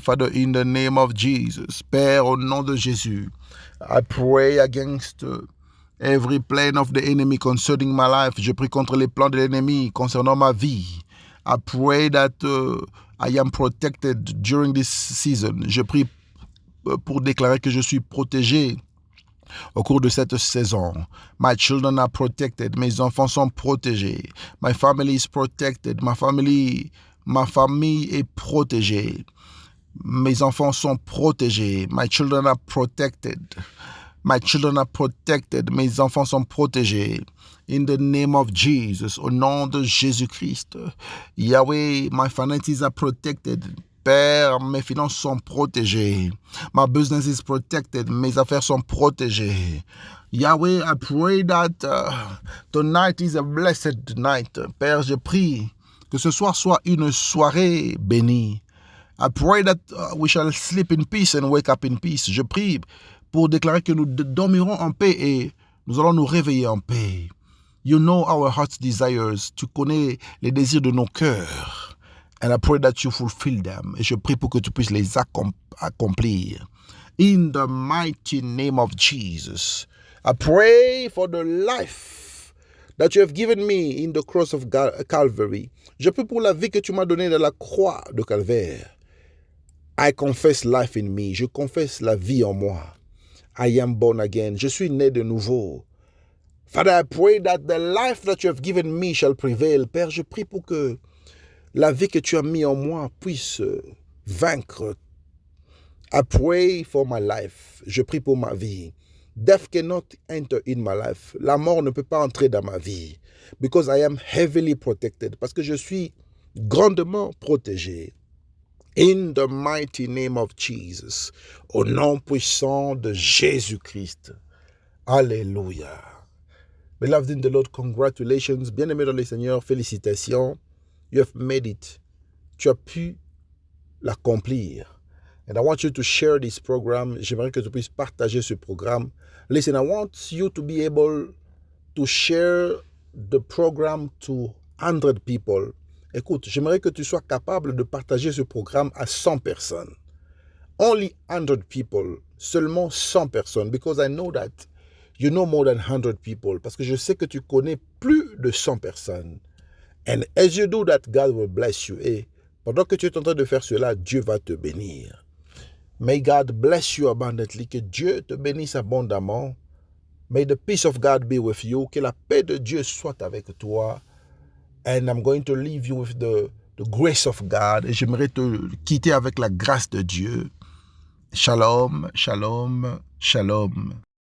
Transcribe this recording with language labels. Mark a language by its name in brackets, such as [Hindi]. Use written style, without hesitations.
[English] Father, in the name of Jesus. [French] Père, au nom de Jésus. [English] I pray against every plan of the enemy concerning my life. [French] Je prie contre les plans de l'ennemi concernant ma vie. [English] I pray that I am protected during this season. [French] Je prie pour déclarer que je suis protégé au cours de cette saison. [English] My children are protected. [French] Mes enfants sont protégés. [English] My family is protected. [French] Ma famille est protégée. Mes enfants sont protégés. [English] My children are protected. My children are protected. [French] Mes enfants sont protégés. [English] In the name of Jesus, [French] au nom de Jésus-Christ. [English] Yahweh, my finances are protected. [French] Père, mes finances sont protégées. [English] My business is protected. [French] Mes affaires sont protégées. [English] Yahweh, I pray that tonight is a blessed night. [French] Père, je prie que ce soir soit une soirée bénie. [English] I pray that we shall sleep in peace and wake up in peace. [French] Je prie pour déclarer que nous dormirons en paix et nous allons nous réveiller en paix. [English] You know our heart's desires. [French] Tu connais les désirs de nos cœurs. [English] And I pray that you fulfill them. [French] Et je prie pour que tu puisses les accomplir. [English] In the mighty name of Jesus. I pray for the life that you have given me in the cross of Calvary. [French] Je prie pour la vie que tu m'as donnée dans la croix de Calvaire. [English] I confess life in me. [French] Je confesse la vie en moi. [English] I am born again. [French] Je suis né de nouveau. [English] Father, I pray that the life that you have given me shall prevail. [French] Père, je prie pour que la vie que tu as mis en moi puisse vaincre. [English] I pray for my life. [French] Je prie pour ma vie. [English] Death cannot enter in my life. [French] La mort ne peut pas entrer dans ma vie. [English] Because I am heavily protected. [French] Parce que je suis grandement protégé. [English] In the mighty name of Jesus. [French] Au nom puissant de Jésus-Christ. Alléluia. [English] Beloved in the Lord, congratulations. [French] Bien-aimé dans le Seigneur, félicitations. [English] You have made it. [French] Tu as pu l'accomplir. [English] And I want you to share this program. [French] J'aimerais que tu puisses partager ce programme. [English] Listen, I want you to be able to share the program to 100 people. [French] Écoute, j'aimerais que tu sois capable de partager ce programme à 100 personnes. [English] Only 100 people. [French] Seulement 100 personnes. [English] Because I know that you know more than 100 people. [French] Parce que je sais que tu connais plus de 100 personnes. [English] And as you do that, God will bless you. [French] Et pendant que tu es en train de faire cela, Dieu va te bénir. [English] May God bless you abundantly. [French] Que Dieu te bénisse abondamment. [English] May the peace of God be with you. [French] Que la paix de Dieu soit avec toi. [English] And I'm going to leave you with the grace of God. [French] Et j'aimerais te quitter avec la grâce de Dieu. Shalom, shalom, shalom.